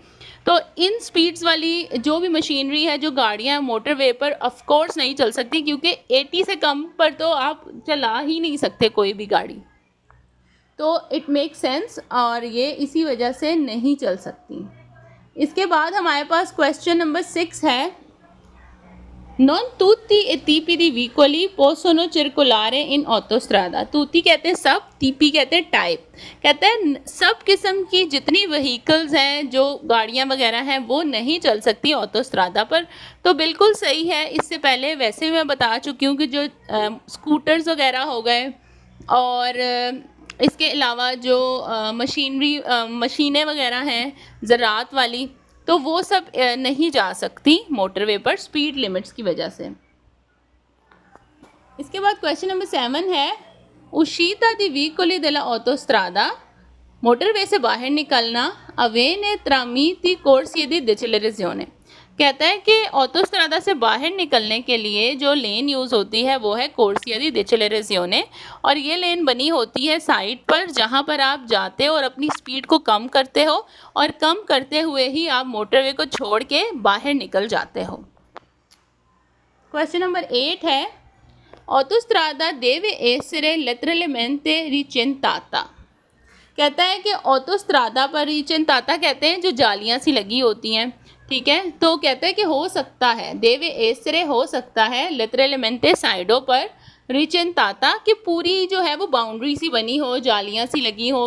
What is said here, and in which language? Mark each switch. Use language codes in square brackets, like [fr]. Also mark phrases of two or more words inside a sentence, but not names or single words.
[hi] तो इन स्पीड्स वाली जो भी मशीनरी है, जो गाड़ियां हैं मोटरवे पर [en] of course [hi] नहीं चल सकती, क्योंकि 80 से कम पर तो आप चला ही नहीं सकते कोई भी गाड़ी। तो [en] it make sense, [hi] और ये इसी वजह से नहीं चल सकती। इसके बाद हमारे पास क्वेश्चन नंबर 6 है, [it] non tutti e tipi di veicoli possono circolare in autostrada. [hi] तुती कहते हैं सब, टीपी कहते हैं टाइप। कहते हैं सब किस्म की जितनी व्हीकल्स हैं, जो गाड़ियां वगैरह हैं, वो नहीं चल सकती ऑटोस्ट्रादा पर। तो बिल्कुल सही है। इससे पहले वैसे मैं बता चुकी हूँ कि जो स्कूटर्स वगैरह हो गए, और इसके अलावा जो मशीनें वगैरह हैं ज़रात वाली, तो वो सब नहीं जा सकती मोटरवे पर [en] speed limits [hi] की वजह से। इसके बाद क्वेश्चन नंबर 7 है, [it] uscita di vicoli della autostrada, [hi] मोटरवे से बाहर निकलना, [it] avviene tramite corsie di decelerazione। [hi] कहता है कि ऑटोस्ट्रादा से बाहर निकलने के लिए जो लेन यूज़ होती है वो है [it] corsia di decelerazione, [hi] और ये लेन बनी होती है साइड पर जहाँ पर आप जाते हो और अपनी स्पीड को कम करते हो, और कम करते हुए ही आप मोटरवे को छोड़ के बाहर निकल जाते हो। क्वेश्चन नंबर 8 है, [it] autostrada deve essere letteralmente recintata. [hi] कहता है कि ऑटोस्ट्रादा पर रिचेंताता कहते हैं जो जालियाँ सी लगी होती हैं, ठीक है। तो कहते हैं कि हो सकता है, [it] deve essere [hi] हो सकता है, लेटरलमेंटे साइडों पर रिचेंताता कि पूरी जो है वो बाउंड्री सी बनी हो, जालियाँ सी लगी हो।